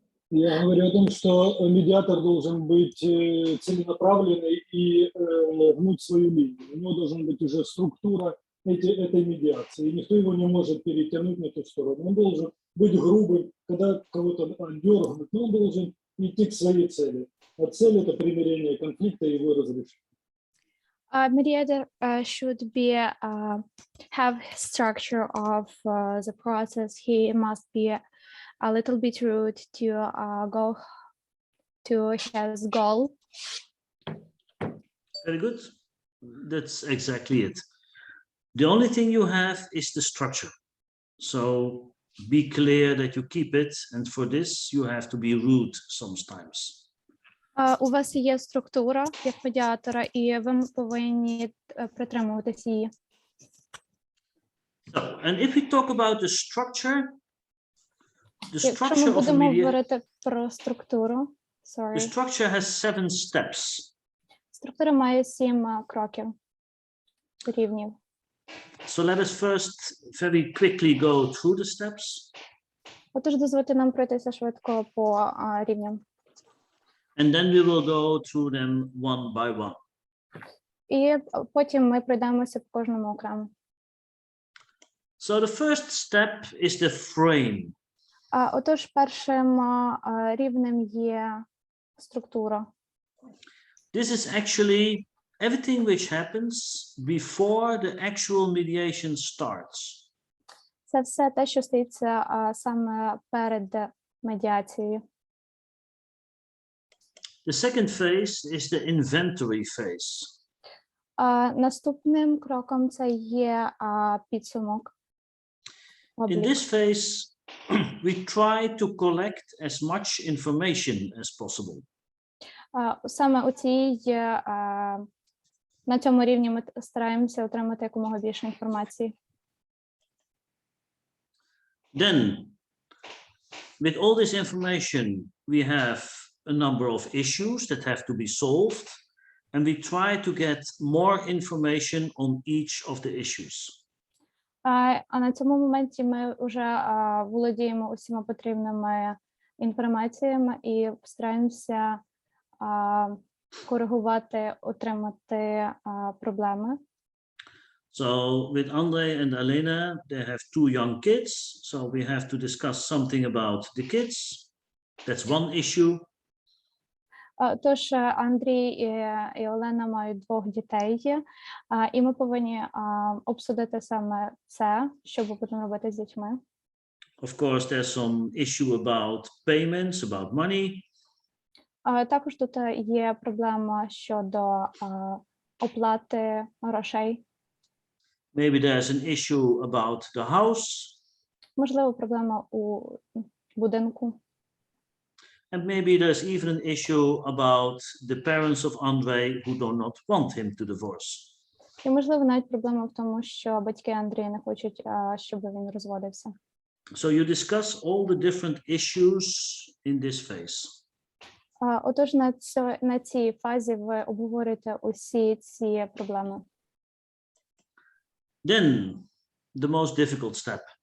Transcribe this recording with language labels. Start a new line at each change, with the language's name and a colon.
Russian: Я говорю о том, что медиатор должен быть целенаправленный и гнуть свою линию. У него должна быть уже структура этой медиации. И никто его не может перетянуть на ту сторону. Он должен быть грубым, когда кого-то дергнуть, но он должен идти к своей цели. А цель — это примирение конфликта и его разрешение.
English: Mediator should be have structure of the process. He must be a little bit rude to go to his goal. Very good. That's exactly it. The only thing you have is the structure. So be clear that you keep it. And for this, you have to be rude sometimes.
Ukrainian: У вас є структура як медіатора, і ви повинні притримуватись її.
English: So, and if we talk about the structure
Ukrainian: Якщо ми
English: of a
Ukrainian: будемо
English: media,
Ukrainian: говорити про структуру,
English: the structure has 7 steps.
Ukrainian: структура має 7 кроків, рівнів.
English: So let us first very quickly go through the steps.
Ukrainian: Отож, дозвольте нам пройтися швидко по рівням.
English: And then we will go through them one by one.
Ukrainian: І потім ми пройдемося по кожному окремо.
English: So the first step is the frame.
Ukrainian: Отож, першим рівнем є структура.
English: This is actually everything which happens before the actual mediation starts.
Ukrainian: Це все те, що стається саме перед медіацією.
English: The second phase is the inventory phase.
Ukrainian: Наступним кроком це є підсумок.
English: In this phase, we try to collect as much information as possible.
Ukrainian: Саме на цьому рівні ми стараємося отримати якомога більше інформації.
English: Then, with all this information, we have a number of issues that have to be solved, and we try to get more information on each of the issues.
Ukrainian: А на цьому моменті ми вже володіємо усіма потрібними інформаціями і стараємося коригувати, отримати проблеми.
English: So with Andre and Elena, they have 2 young kids, so we have to discuss something about the kids. That's one issue.
Ukrainian: Тож Андрій і Олена мають 2 дітей, і ми повинні обсудити саме це, що ми будемо робити з дітьми.
English: Of course, there's some issue about payments, about money.
Ukrainian: Також тут є проблема щодо оплати грошей.
English: Maybe there's an issue about the house.
Ukrainian: Можливо, проблема у будинку.
English: And maybe there's even an issue about the parents of Andre who do not want him to divorce.
Ukrainian: І, можливо, навіть проблема в тому, що батьки Андрія не хочуть, щоб він розводився.
English: So you discuss all the different issues in this phase.
Ukrainian: Отож, на цій фазі ви обговорюєте усі ці проблеми.
English: Then, the most difficult step.